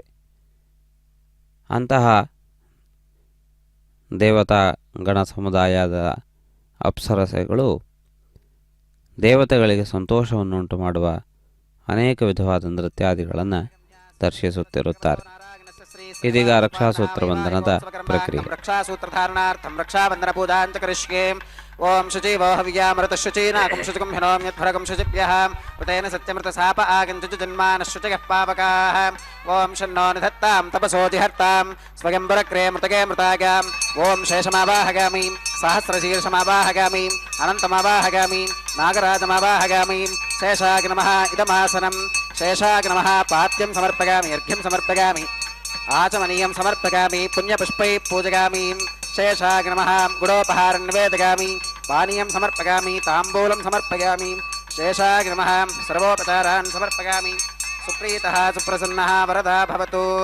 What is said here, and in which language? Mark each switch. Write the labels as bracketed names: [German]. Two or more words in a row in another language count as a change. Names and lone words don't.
[Kannada] ಅಂತಹ ದೇವತಾ ಗಣ ಸಮುದಾಯದ ಅಪ್ಸರಸೆಗಳು ದೇವತೆಗಳಿಗೆ ಸಂತೋಷವನ್ನುಂಟು ಮಾಡುವ ಅನೇಕ ವಿಧವಾದ ನೃತ್ಯಾದಿಗಳನ್ನು ದರ್ಶಿಸುತ್ತಿರುತ್ತಾರೆ. ಇದೀಗ ರಕ್ಷಾಸೂತ್ರ ಬಂಧನದ ಪ್ರಕ್ರಿಯೆ. [Sanskrit] ರಕ್ಷಾಸೂತ್ರಧಾರಣಾರ್ಥಂ ರಕ್ಷಾಬಂಧನ ಪೂಜಾಂಚ ಕರಿಷ್ಯೆ. ಓಂ ಶುಚಿವೋ ಹವ್ಯಾಮೃತ ಶುಚೀನಾಕಂ ಶುಚಿಕಂ ಹಿನೋಂ ಯದ್ಭರಗಂ ಶುಚಿಭ್ಯಃ ಋತೇನ ಸತ್ಯಮೃತ ಸಾಪ ಆಗಂಚು ಜನ್ಮಾನಃ ಶುಚಯಃ ಪಾವಕಾಃ. ಓಂ ಶನ್ನೋ ನಿಧತ್ತಾಂ ತಪಸೋ ಜಿಹರ್ತಾಂ ಸ್ವಯಂವರಕ್ರೇ ಮೃತಗೆ ಮೃತಾಗಾಂ. ಓಂ ಶೇಷಮಾವಾಹಗಾಮಿ ಸಹಸ್ರಶೀರ್ಷಮಾವಾಹಗಾಮಿ ಅನಂತಮಾವಾಹಗಾಮಿ ನಾಗರಾಜಮಾವಾಹಗಾಮಿ. ಶೇಷಾಗ್ ನಮಃ ಇದಮಾಸನಂ. ಶೇಷಾಗ್ ನಮಃ ಪಾದ್ಯಂ ಸಮರ್ಪಯಾಮಿ, ಅರ್ಘ್ಯಂ ಸಮರ್ಪಯಾಮಿ, आचमनीयं समर्पयामि, पुण्यपुष्पैः पूजयामि. शेषाग नमः गुडोपहारं निवेदयामि, पानीयं समर्पयामि, ताम्बूलं समर्पयामि. शेषाग नमः सर्वोपचारान् समर्पयामि. सुप्रीतः सुप्रसन्नः वरदा भवतु.